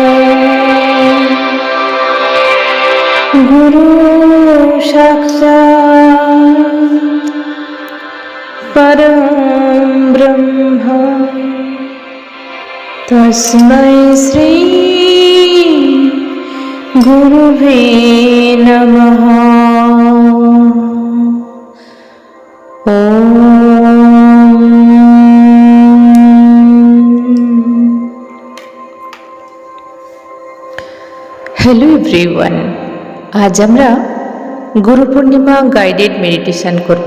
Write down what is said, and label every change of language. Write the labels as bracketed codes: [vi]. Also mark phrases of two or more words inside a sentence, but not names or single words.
[sa] गुरु साक्षात् परं ब्रह्म तस्मै श्री गुरुवे नमः। [en] hello everyone, [bn] আজ আমরা গুরু পূর্ণিমা [en] guided meditation [bn] করব।